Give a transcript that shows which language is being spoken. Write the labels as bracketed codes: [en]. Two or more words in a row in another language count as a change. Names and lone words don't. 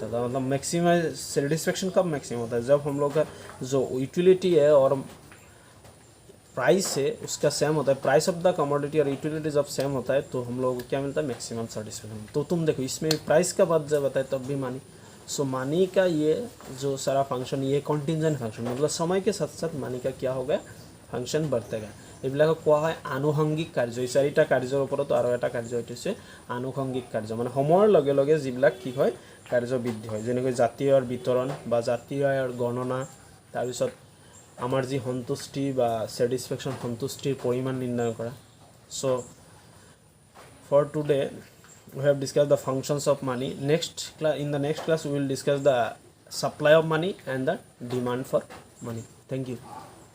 [hi] मतलब [en] maximize satisfaction [hi] कब मैक्सिमम होता है? जब हम लोग का जो यूटिलिटी है और प्राइस है उसका सेम होता है, [en] price of the commodity [hi] और यूटिलिटी जब सेम होता है तो हम लोग को क्या मिलता है? [en] maximum satisfaction. [hi] तो तुम देखो इसमें प्राइस का बात जब बताए तब भी मनी। [en] so money [hi] का ये जो सारा फंक्शन ये [en] contingent function [hi] मतलब समय के साथ साथ मनी का क्या हो गया? फंक्शन बढ़ते गया। [as] এইবিলাকক কোৱা হয় আনুষংগিক কাৰ্য। এই চাৰিটা কাৰ্যৰ ওপৰতো আৰু এটা কাৰ্য এইটো হৈছে আনুষংগিক কাৰ্য। মানে সময়ৰ লগে লগে যিবিলাক কি হয়? কাৰ্য বৃদ্ধি হয়। যেনেকৈ জাতীয় আয়ৰ বিতৰণ বা জাতীয় আয়ৰ গণনা, তাৰপিছত আমাৰ যি সন্তুষ্টি বা ছেটিছফেকশ্যন সন্তুষ্টিৰ পৰিমাণ নিৰ্ণয় কৰা। [en] So for today we have discussed the functions of money. In the next class we will discuss the supply of money and the demand for money. Thank you.